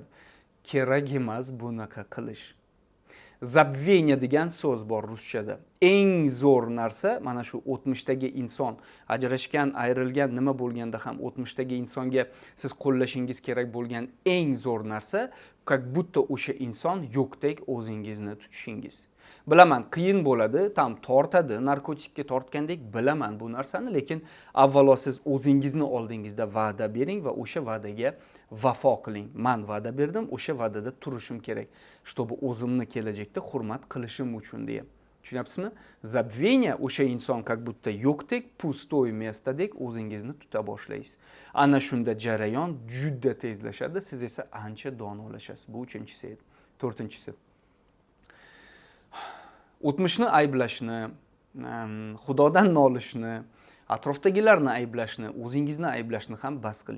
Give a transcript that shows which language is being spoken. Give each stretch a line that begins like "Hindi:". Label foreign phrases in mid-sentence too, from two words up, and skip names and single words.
Uzbek: Kerak emas bunaqa qilish. Zabveniya degan so'z bor ruschada. Eng zo'r narsa mana shu o'tmishdagi inson, ajrashgan, ayrilgan nima bo'lganda ham o'tmishdagi insonga siz qo'llashingiz kerak bo'lgan eng zo'r narsa,
Russian: как будто
Uzbek: o'sha inson yo'qdek o'zingizni tutishingiz. Bilaman, qiyin bo'ladi, tam tortadi, narkotikka tortgandek bilaman bu narsani, lekin avvalo siz o'zingizni oldingizda va'da bering va o'sha va'daga vafo qiling. Men va'da berdim, o'sha va'dada turishim kerak, чтобы o'zimni kelajakda hurmat qilishim uchun deya. Tushunyapsizmi? Zabveniya o'sha inson
Russian: как будто
Uzbek: yo'qdek,
Russian: пустой местодek
Uzbek: o'zingizni tuta boshlaysiz. Ana shunda jarayon juda tezlashadi, siz esa ancha donolashasiz. Bu 3-chisi edi. 4-chisi. O'tmishni ayblashni, Xudodan nolishni, atrofdagilarni ayblashni, o'zingizni ayblashni ham bas qiling.